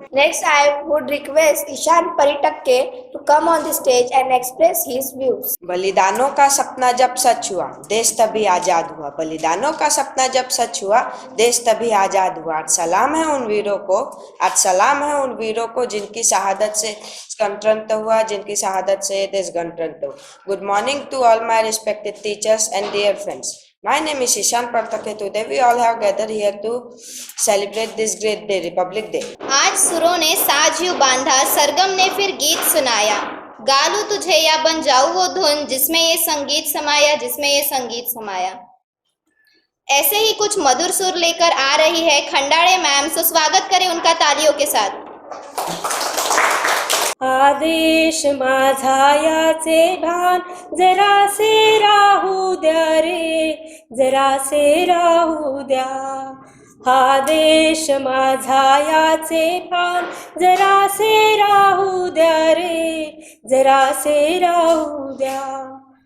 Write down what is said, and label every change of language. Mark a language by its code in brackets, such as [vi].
[en] Next, I would request Ishan Paritakke to come on the stage and express his views. [hi] बलिदानों का सपना जब सच हुआ देश तभी आजाद हुआ। बलिदानों का सपना जब सच हुआ देश तभी आजाद हुआ। आज सलाम है उन वीरों को, आज सलाम है उन वीरों को जिनकी शहादत से गणतंत्र हुआ, जिनकी शहादत से देश गणतंत्र हुआ। [en] Good morning to all my respected teachers and dear friends. My name is Ishan Partakke. Today we all have gathered here to celebrate this great day, Republic Day. [hi] आज सुरों ने साज यूं बांधा, सरगम ने फिर गीत सुनाया। गा लूं तुझे या बन जाऊं वो धुन जिसमें ये संगीत समाया, जिसमें ये संगीत समाया। ऐसे ही कुछ मधुर सुर लेकर आ रही है खंडाड़े मैम, सो स्वागत करें उनका तालियों के साथ। [mr] आदेश माझा याचे भान जरासे राहू द्या रे, जरासे राहू द्या। आदेश माझा याचे भान जरासे राहू द्या रे, जरासे राहू द्या।